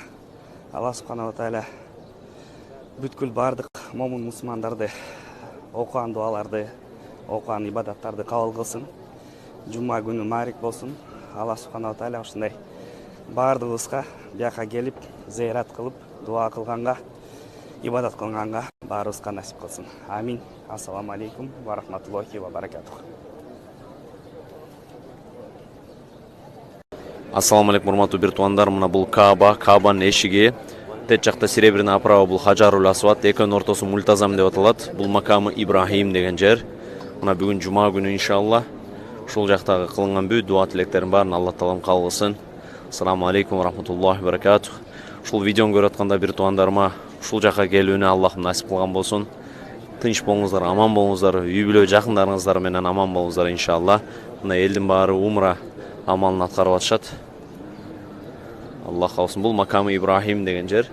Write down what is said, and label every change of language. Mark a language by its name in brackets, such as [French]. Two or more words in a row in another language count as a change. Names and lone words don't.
[Arabic] الله سبحانه تعالى [Kyrgyz] бүткүл бардык момун мусулмандарды окуган дуаларды, окуган ибадаттарды кабыл кылсын. Жума күнү маарик болсун. [Arabic] الله سبحانه تعالى [Kyrgyz] ушундай бардыгыбызга бияка келип, зыярат кылып, дуа кылганга, ибадат кылганга баарыбызга насип кылсын. Амин. [Arabic] السلام عليكم و رحمة الله و بركاته. السلام عليكم [Kyrgyz] урматтуу бир туугандар, мына бул Кабанын эшиги. Тет жакта [Russian] серебряный оправа [Kyrgyz] бул Хажарул Асват, экөөнүн ортосу мультазам деп аталат. Бул макамы Ибрахим деген жер. Мына бүгүн жума күнү иншалла ушул жактагы кылынган бүт дуа тилектердин баарын Алла таалам кабыл кылсын. [Arabic] السلام عليكم و رحمة الله و بركاته. [Kyrgyz] Ушул видеону көрүп атканда бир туугандарыма ушул жака келүүнү Аллахым насип кылган болсун. Тынч болуңуздар, аман болуңуздар, үй бүлө жакындарыңыздар менен аман болуңуздар иншалла. Мына элдин баары умра амалын аткарып атышат. Аллах каалсын. Бул макамы Ибрахим деген жер.